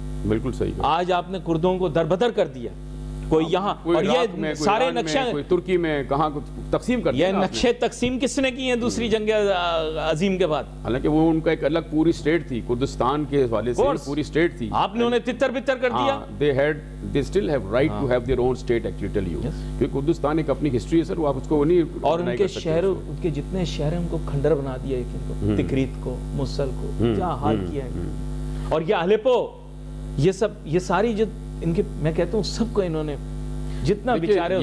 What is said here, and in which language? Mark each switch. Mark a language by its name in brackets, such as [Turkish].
[Urdu] بالکل صحیح. آج آپ نے کردوں کو دربدر کر دیا. کوئی یہاں اور یہ سارے نقشے ترکی میں کہاں تقسیم کر دیا. یہ نقشے تقسیم کس نے کی ہیں دوسری جنگ عظیم کے بعد؟ حالانکہ وہ ان کا ایک الگ پوری اسٹیٹ تھی, کردستان کے حوالے سے پوری اسٹیٹ تھی. آپ نے انہیں تتر بتر کر دیا. [English] they still have right to have their own state actually tell you. [Urdu] کیونکہ کردستان ایک اپنی ہسٹری ہے سر, وہ آپ اس کو نہیں. اور ان کے شہر, ان کے جتنے شہر ہیں ان کو کھنڈر بنا دیا ہے. ان کو تکریت کو, موصل کو کیا حال کیا ہے. اور یہ الیپو, یہ سب, یہ ساری جو ان کے, میں کہتا ہوں سب کو انہوں نے جتنا بیچارے.